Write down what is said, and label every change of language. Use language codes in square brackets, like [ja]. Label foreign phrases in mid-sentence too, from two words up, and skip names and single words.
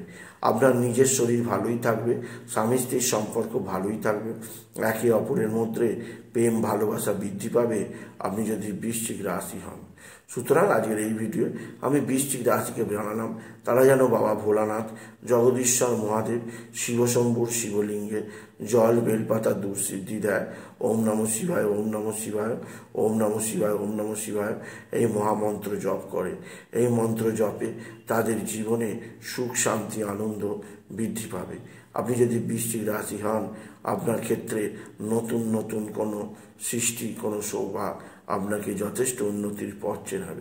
[bn] আপনার নিজের শরীর ভালোই থাকবে, স্বামী স্ত্রীর সম্পর্ক ভালোই থাকবে, একে অপরের মধ্যে প্রেম ভালোবাসা বৃদ্ধি পাবে আপনি যদি বৃশ্চিক রাশি হন। সুতরাং আজকের এই ভিডিও আমি বৃশ্চিক রাশিকে জানালাম তারা যেন বাবা ভোলানাথ, জগদীশ্বর মহাদেব, শিবশম্ভুর শিবলিঙ্গে জল বেলপাতা দুঃসিদ্ধি দেয়। [sa] ওম নমঃ শিবায়, ওম নমঃ শিবায়, ওম নমঃ শিবায়, ওম নমঃ শিবায় [bn] এই মহামন্ত্র জপ করে। এই মন্ত্র জপে তাদের জীবনে সুখ শান্তি আনন্দ বৃদ্ধি পাবে। আপনি যদি বৃশ্চিক রাশি হন, আপনার ক্ষেত্রে নতুন নতুন কোনো সৃষ্টি, কোনো সৌভাগ্য আপনাকে যথেষ্ট উন্নতির পথ চেনাবে।